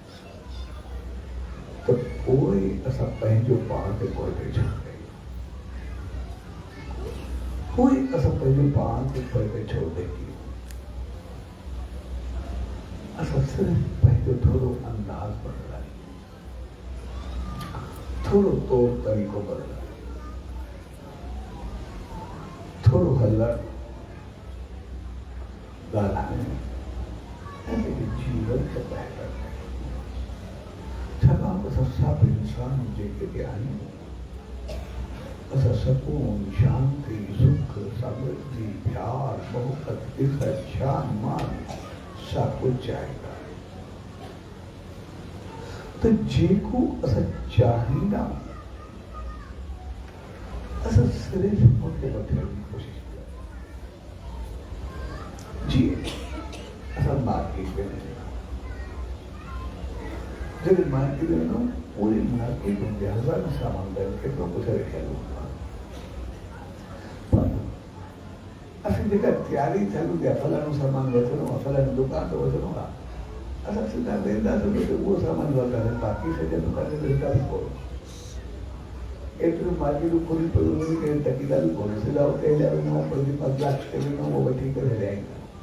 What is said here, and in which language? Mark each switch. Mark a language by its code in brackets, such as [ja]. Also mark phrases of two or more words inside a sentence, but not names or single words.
[sd] त पोइ असां पंहिंजो पाण खे पोइ छॾ कयूं पोइ असां पंहिंजो पाण खे पोइ छो कयूं असां सिर्फ़ु पंहिंजो थोरो अंदाज़ बदिलायूं थोरो तौर तरीक़ो बदिलायूं थोड़ो हल्ला ॻाल्हाइण ऐं जीवन खे बहितर छाकाणि असां सभु इंसान जेके बि आहियूं असां सुकून शांति सुख समृद्धि प्यार मोहब्बत इज़त शान मान सब कुछ चाहींदा त जेको असां चाहींदा असां सिर्फ़ु उनखे वठण जी कोशिशि जी असां मार्केट में जब मार्केट में ना पूरी मार्केट में हज़ार सामान केतिरो कुझु रखियल हूंदो आहे असीं जेका तयारी थियल हूंदी आहे फलाणो सामान वठिणो आहे फलाणी दुकान ते वठिणो आहे असां सिधा वेंदासीं त उहो सामान वठंदासीं बाक़ी सॼा दुकान ते वेंदा बि कोन एतिरो मार्केटूं खुली पियूं हुननि खे टकींदा बि कोन सिधा उते हलिया वेंदा पंहिंजी 5 लाख ते वेंदा उहो वठी करे हलिया ईंदा